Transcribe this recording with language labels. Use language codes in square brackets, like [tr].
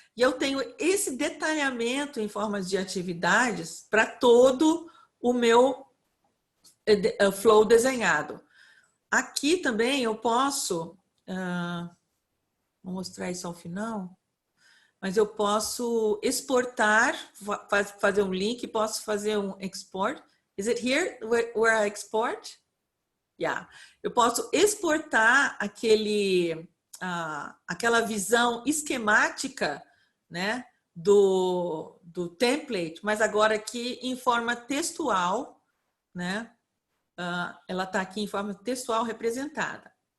[pt] E eu tenho esse detalhamento em formas de atividades para todo o meu flow desenhado. Aqui também eu posso, vou mostrar isso ao final, mas eu posso exportar, fazer um link, posso fazer um export. [en] Is it here where I export? Yeah. [pt] Eu posso exportar aquela visão esquemática, né, do template, mas agora aqui em forma textual, né? Ela está aqui em forma textual representada.